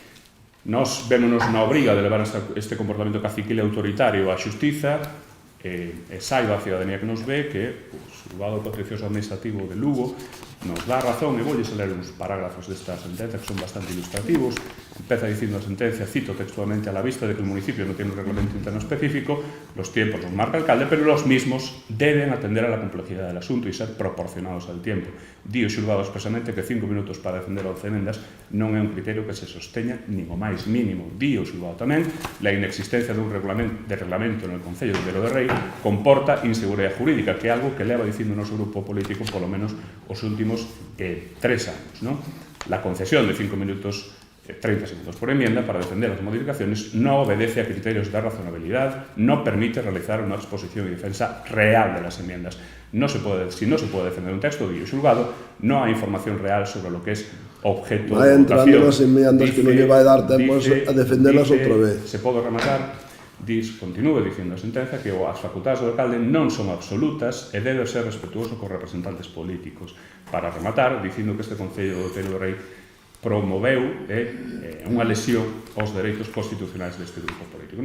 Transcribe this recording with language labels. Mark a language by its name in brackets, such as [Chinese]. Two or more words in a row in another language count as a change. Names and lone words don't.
[Galician] Nos vémonos na obriga de levar este comportamento caciquil e autoritario á xustiza, e saiba a ciudadanía que nos ve que o xulgado contencioso administrativo de Lugo nos dá razón, e voulles ler uns parágrafos desta sentencia que son bastante ilustrativos. Empeza dicindo a sentencia, cito textualmente: [Spanish] a la vista de que el municipio no tiene un reglamento interno específico, los tiempos los marca el alcalde, pero los mismos deben atender a la complejidad del asunto y ser proporcionados al tiempo. [Galician] Di o xulgado expresamente que 5 minutos para defender 11 emendas non é un criterio que se sosteña nin o máis mínimo. Di o xulgado tamén: [Spanish] la inexistencia de un reglamento [Galician] no Concello de Vero de Rei comporta inseguridade jurídica, que é algo que leva dicindo o noso grupo político polo menos os últimos 3 anos, ¿no? [Spanish] La concesión de 5 minutos, 30 segundos por enmienda para defender las modificaciones no obedece a criterios de razonabilidad, no permite realizar una exposición y defensa real de las enmiendas. Si no se puede defender un texto de xulgado, no hay información real sobre lo que es objeto de votación. Va entrando las enmiendas [Galician] que non lle vai dar tempo a defenderlas outra vez. Se pode rematar. Continúe dicindo a sentenza que as facultades do alcalde non son absolutas e debe ser respetuoso cos representantes políticos. Para rematar, dicindo que este Concello do Vero de Rei promoveu unha lesión aos dereitos constitucionais deste grupo político.